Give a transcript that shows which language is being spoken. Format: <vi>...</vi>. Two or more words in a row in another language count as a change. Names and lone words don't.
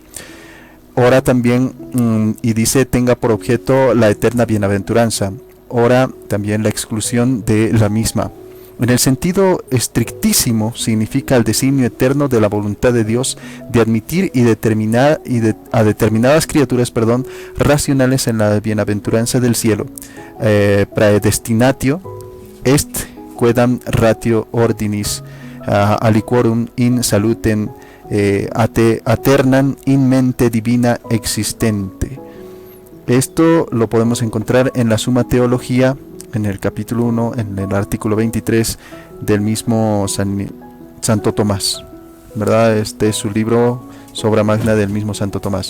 <es>Ora también, y dice, tenga por objeto la eterna bienaventuranza. Ora también la exclusión de la misma. En el sentido estrictísimo, significa el designio eterno de la voluntad de Dios de admitir a determinadas criaturas, racionales en la bienaventuranza del cielo.</es> <la>Praedestinatio est quedam ratio ordinis aliquorum in salutem aeternam in mente divina existente.</la> <es>Esto lo podemos encontrar en la Suma Teología, en el capítulo 1, en el artículo 23 del mismo Santo Tomás, ¿verdad? Este es su libro, Obra Magna del mismo Santo Tomás.</es>